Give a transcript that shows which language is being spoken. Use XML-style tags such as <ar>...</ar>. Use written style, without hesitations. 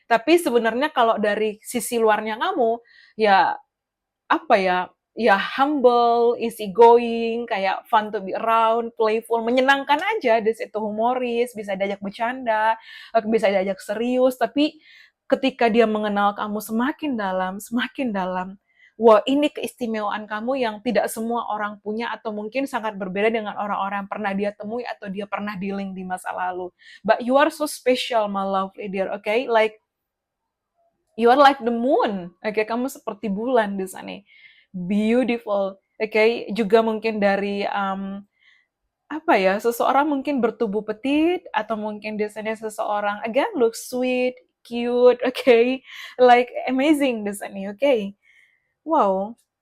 <id>Tapi sebenarnya kalau dari sisi luarnya kamu, ya apa ya, ya humble, easy going, kayak</id> <en>fun to be around,</en> <id>playful, menyenangkan aja di situ, humoris, bisa diajak bercanda, bisa diajak serius, tapi ketika dia mengenal kamu semakin dalam, wah ini keistimewaan kamu yang tidak semua orang punya atau mungkin sangat berbeda dengan orang-orang yang pernah dia temui atau dia pernah dealing di masa lalu.</id> <en>But you are so special, my lovely dear, okay? Like, you are like the moon, okay?</en> <id>Kamu seperti bulan di sana.</id> <en>Beautiful, okay?</en> <id>Juga mungkin dari apa ya, seseorang mungkin bertubuh petit atau mungkin desainnya seseorang again</id> <en>look sweet, cute, okay, like amazing</en> <id>desainnya, okay. Wow.</id>